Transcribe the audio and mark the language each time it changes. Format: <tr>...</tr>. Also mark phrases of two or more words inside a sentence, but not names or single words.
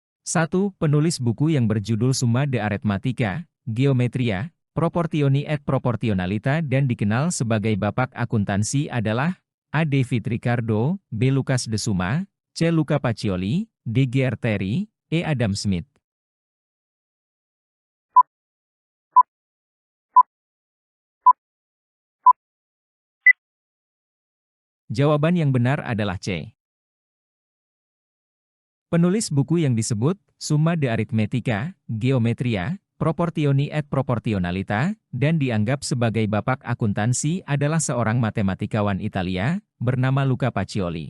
<id>1. Penulis buku yang berjudul Summa de Arithmetica, Geometria, Proportioni et Proportionalita dan dikenal sebagai Bapak Akuntansi adalah A. David Ricardo, B. Lucas de Summa, C. Luca Pacioli, D. G. Terry, E. Adam Smith. Jawaban yang benar adalah C. Penulis buku yang disebut Summa de Arithmetica, Geometria, Proportioni et Proportionalita, dan dianggap sebagai bapak akuntansi adalah seorang matematikawan Italia, bernama Luca Pacioli.</id>